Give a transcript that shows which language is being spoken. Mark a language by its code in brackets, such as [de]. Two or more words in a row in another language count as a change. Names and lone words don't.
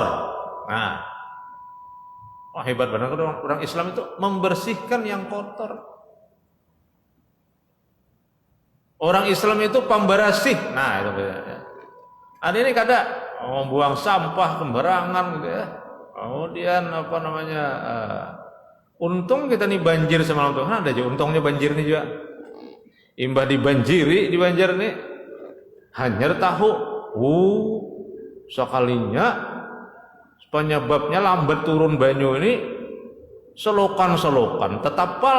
[bjn] Nah, oh hebat benar orang Islam itu membersihkan yang kotor. Orang Islam itu pembersih. Nah, itu ya. Ada ini kada membuang sampah sembarangan gitu ya. Kemudian apa namanya? Untung kita nih banjir semalam tuh. Nah, ada aja untungnya banjir nih juga. Imbah dibanjiri di Banjar nih. Hanyar tahu. Sekalinya penyebabnya lambat turun banyu ini selokan-selokan tetap pal.